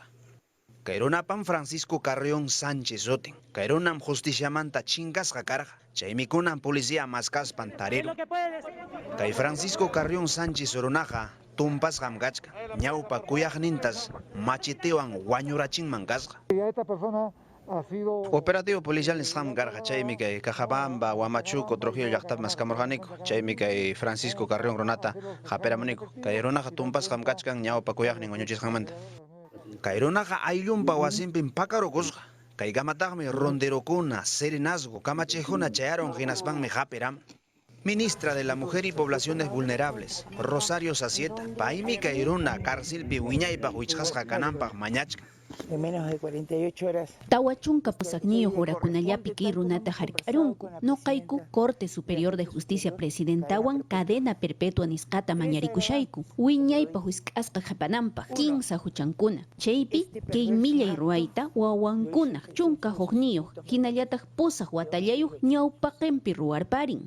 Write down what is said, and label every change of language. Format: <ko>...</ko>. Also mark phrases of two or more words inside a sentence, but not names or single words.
<qu>Kay runapam Francisco Carrión Sánchez Otin. Kay runam justiciamanta chinkasqa karqa. Chaymi kunan policía maskaspan tariru. Kay Francisco Carrión Sánchez runaqa tumpasqam kachka. Ñawpa kuyaqnintas machitewan wañurachinman kasqa.</qu> <es>Esta persona ha sido Operativo policial</es> <qu>nisqam karqa. Chaymi kay Cajabamba, Huamachuco, Trujillo llaqtapi maskamurqaniku. Chaymi kay Francisco Carrión runata hapiramuniku. Kay runaqa tumpasqam kachkan ñawpa kuyaqnin wañuchisqanmanta. Kay runaqa ayllunpa wasinpin pakarukusqa. Kay kamataqmi ronderokuna, serenazgo, kamachejuna chayaron hinaspanmi hapiram.</qu> <es>Ministra de la Mujer y Poblaciones Vulnerables,</es> <qu>Rosario Sacieta, paymi kay runa cárcelpi wiñaypaq wichqasqa kananpaq mañachka.</qu> <es>En menos de 48 horas.</es> <qu>Tawachunka pusaqniyo horakunallapi kay runata hark'arunku. Noqayku</qu> <es>Corte Superior de Justicia</es> <qu>Presidentawan</qu> <es>cadena perpetua</es> <qu>nisqata mañarikushayku. Wiñaypaq husk'asqa qapananpaq kinsa huchankuna. Chaypi kay millay ruwayta wawankunaq chunka huqniyuq hinallataq pusaq watallayuq ñawpaqinpi ruwarparin.</qu>